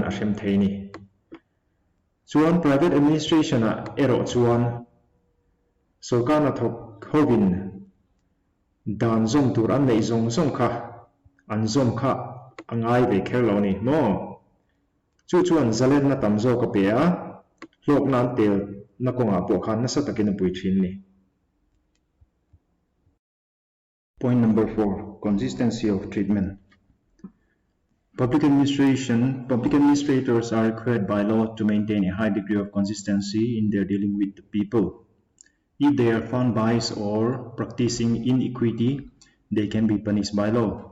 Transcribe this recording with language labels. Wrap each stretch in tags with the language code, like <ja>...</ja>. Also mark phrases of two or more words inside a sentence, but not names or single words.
<lus>a hrem theini chuan</lus> <en>private administration</en> <lus>a ero chuan sarkar na thok hovin dan zom tur an nei zong zong kha an zom kha angai ve kher lo ni mo chu chuan zalen na tam zo ka pe a hlok nan tel na konga po khan na sa takin pui thin ni</lus> <en>Point number 4, consistency of treatment. Public administrators are required by law to maintain a high degree of consistency in their dealing with the people. If they are found biased or practicing inequity, they can be punished by law.</en>